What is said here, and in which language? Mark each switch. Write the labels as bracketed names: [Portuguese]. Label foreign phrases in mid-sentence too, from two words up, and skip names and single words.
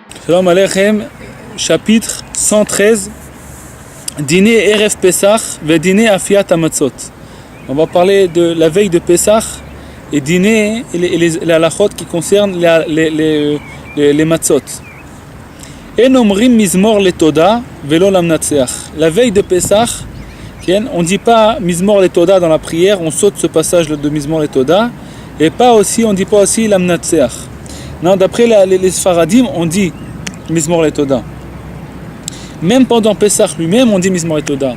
[Hebrew] שלום עליכם, [French] chapitre 113, dîner [Hebrew] ערב פסח, [French] ve dîner [Hebrew] אפיית המצות. [French] On va parler de la veille de Pesach et dîner et les halachot qui concernent les matzot. [Hebrew] אין אומרים מזמור לתודה ולא למנצח. [French] La veille de Pesach, on ne dit pas [Hebrew] מזמור לתודה [French] dans la prière, on saute ce passage de [Hebrew] מזמור לתודה, [French] et pas aussi, on ne dit pas aussi lamnatseach. Non, d'après les Sfaradim, on dit [Hebrew] מזמור לתודה. [French] Même pendant Pesach lui-même, on dit [Hebrew] מזמור לתודה.